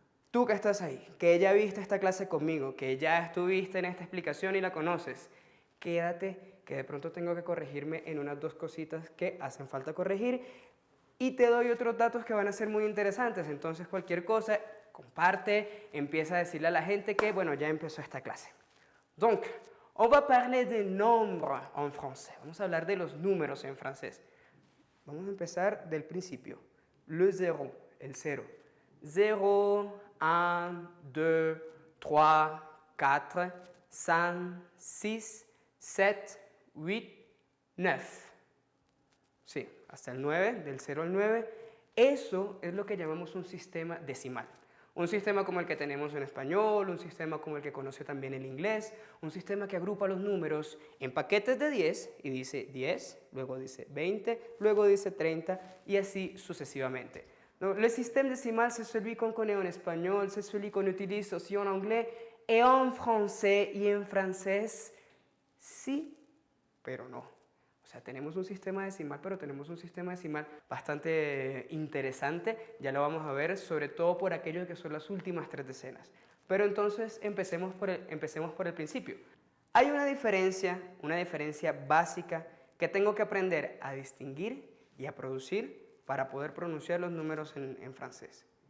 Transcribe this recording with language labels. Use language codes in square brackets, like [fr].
[es] Tú que estás ahí, que ya viste esta clase conmigo, que ya estuviste en esta explicación y la conoces, quédate, que de pronto tengo que corregirme en unas dos cositas que hacen falta corregir y te doy otros datos que van a ser muy interesantes. Entonces cualquier cosa, comparte, empieza a decirle a la gente que, bueno, ya empezó esta clase. [fr] Donc, on va parler de nombres en français. [es] Vamos a hablar de los números en francés. Vamos a empezar del principio. [fr] Le zéro, [es] el cero. 0, 1, 2, 3, 4, 5, 6, 7, 8, 9. Sí, hasta el 9, del 0 al 9. Eso es lo que llamamos un sistema decimal. Un sistema como el que tenemos en español, un sistema como el que conoce también el inglés, un sistema que agrupa los números en paquetes de 10 y dice 10, luego dice 20, luego dice 30 y así sucesivamente. [fr] Le système décimal, c'est celui qu'on connaît en espagnol, c'est celui qu'on utilise aussi en anglais et en français. [es] Y en francés, sí, pero no. O sea, tenemos un sistema decimal, pero tenemos un sistema decimal bastante interesante. Ya lo vamos a ver, sobre todo por aquellos que son las últimas 3 decenas. Pero entonces empecemos por el principio. Hay una diferencia básica que tengo que aprender a distinguir y a producir para poder pronunciar los números en francés.